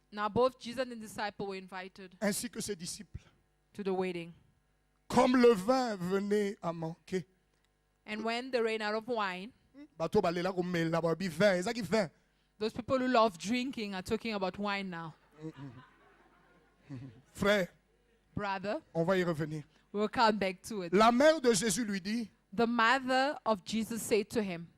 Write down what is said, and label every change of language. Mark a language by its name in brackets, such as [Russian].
[English] now both Jesus and the disciple were invited [French] ainsi que ses disciples. [English] to the wedding. [French] Comme le vin venait à manquer. [English] And when they ran out of wine, [Lingala] Bateau balela komela ba bi vin, ezaki vin. [English] those people who love drinking are talking about wine now. [French] Frère, [English] Brother, [French] on va y revenir. [English] we'll come back to it. [French] La mère de Jésus lui dit, [English] The mother of Jesus said to him,